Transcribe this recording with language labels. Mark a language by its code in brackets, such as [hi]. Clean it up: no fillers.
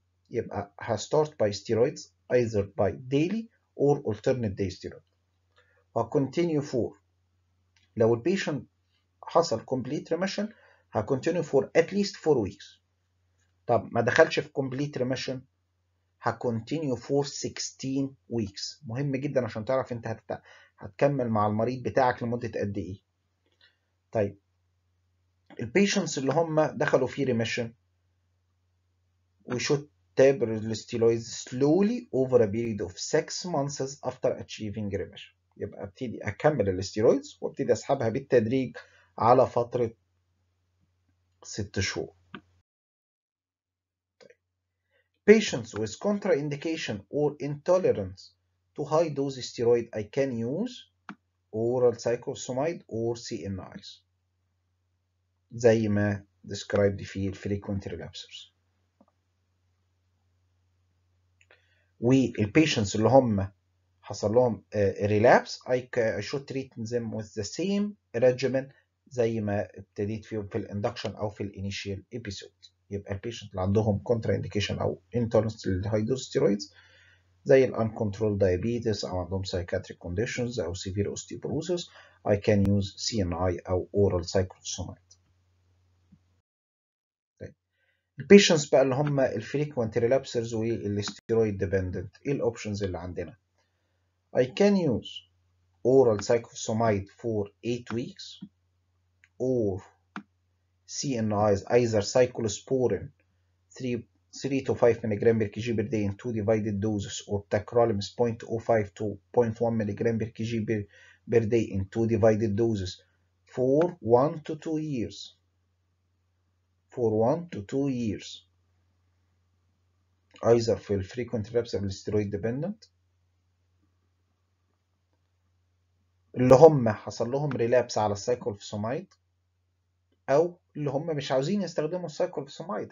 [en] يبقى هستart by steroids either by daily or alternate day steroid. هكونتينيو for [ar] لو البيشنت حصل [en] complete remission هكونتينيو for at least 4 weeks. [ar] طب ما دخلش في [en] complete remission هكونتينيو for 16 weeks. [ar] مهم جدا عشان تعرف انت هتكمل مع المريض بتاعك لمدة قد ايه. طيب البيشنتس اللي هم دخلوا في [en] remission we should taper the steroids slowly over a period of 6 months after achieving remission. [ar] يبقى ابتدي اكمل الستيرويدز وابتدي اسحبها بالتدريج على فترة 6 شهور. [en] Patients with contraindication or intolerance to high dose steroid, I can use oral cyclophosphamide or CNIs زي ما described في frequent relapsers. والبيشنتس [ar] اللي هم حصل لهم [en] relapse I should treat them with the same regimen [ar] زي ما ابتديت فيهم [en] في الاندكشن او في الانيشيال ابيسود. [ar] يبقى البيشنت اللي عندهم [en] Contraindication او intolerance للهايدوز steroids زي الانكنترول دايابيتس او عندهم سايكاتريك كونديشنز او severe osteoporosis I can use CNI او oral cyclophosphamide. [ar] البيشنتس بقى اللي هم الفريكوينت ريلابسرز والستيرويد ديبندنت ايه الاوبشنز اللي عندنا؟ [en] I can use oral cyclophosphamide for 8 weeks or CNIs either cyclosporin 3 to 5 mg per kg per day in 2 divided doses or tacrolimus 0.05 to 0.1 mg per kg per day in 2 divided doses for 1 to 2 years. For 1 to 2 years. [ar] Either في الفريكوينت relapse او الستيرويد ديبندنت اللي هم حصل لهم ريلابس على السايكلوفوسفاميد او اللي هم مش عاوزين يستخدموا السايكلوفوسفاميد.